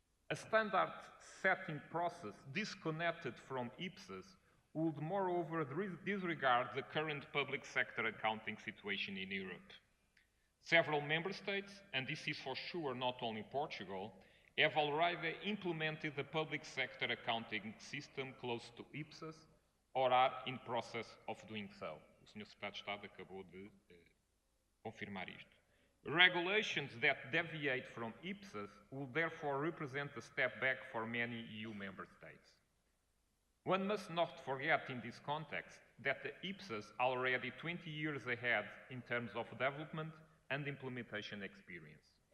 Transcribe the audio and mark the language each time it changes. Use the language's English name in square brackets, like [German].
[English] A standard setting process disconnected from IPSAs would moreover disregard the current public sector accounting situation in Europe. Several member states, and this is for sure not only Portugal, have already implemented the public sector accounting system close to IPSAs or are in process of doing so. [Portuguese] O Sr. Secretário de Estado acabou de confirmar isto. [English] Regulations that deviate from IPSAs will therefore represent a step back for many EU member states. One must not forget in this context that the IPSAs are already 20 years ahead in terms of development and implementation experience.